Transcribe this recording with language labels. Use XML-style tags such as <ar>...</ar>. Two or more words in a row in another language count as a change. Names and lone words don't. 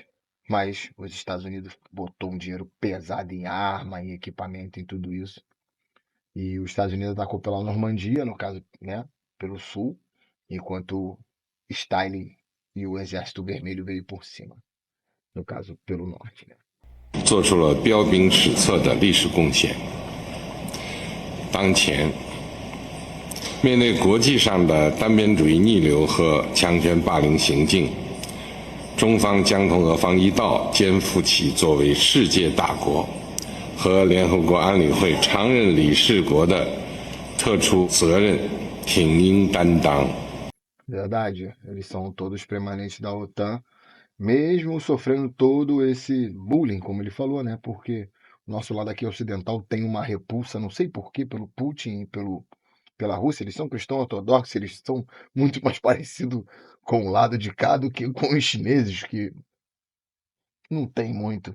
<pt>Mas os Estados Unidos botou um dinheiro pesado em arma, em equipamento, em tudo isso. E os Estados Unidos atacou pela Normandia, no caso, né, pelo sul, enquanto Stalin e o Exército Vermelho veio por cima, no caso, pelo norte, né?</pt> <zh>做出了彪兵史册的历史贡献。当前，面对国际上的单边主义逆流和强权霸凌行径，中方将同俄方一道，肩负起作为世界大国和联合国安理会常任理事国的特殊责任，挺膺担当。</zh> <pt>Verdade, eles são todos permanentes da OTAN, mesmo sofrendo todo esse bullying, como ele falou, né? Porque o nosso lado aqui ocidental tem uma repulsa, não sei por quê, pelo Putin e pela Rússia. Eles são cristãos ortodoxos, eles são muito mais parecidos com o lado de cá do que com os chineses, que não tem muito.</pt>